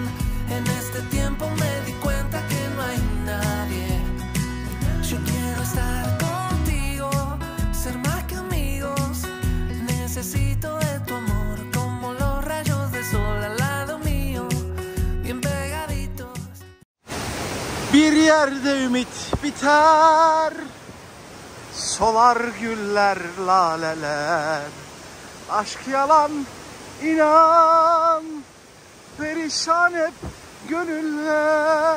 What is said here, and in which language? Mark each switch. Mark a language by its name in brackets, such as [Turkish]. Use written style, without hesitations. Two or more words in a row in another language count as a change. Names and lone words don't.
[Spanish] En este tiempo me di cuenta que no hay nadie. Yo quiero estar contigo, ser más que amigos. Necesito de tu amor, como los rayos del sol al lado mío, bien pegaditos. [Turkish] Bir yerde ümit biter, solar güller, laleler. Aşk yalan, inan, perişan hep gönüller.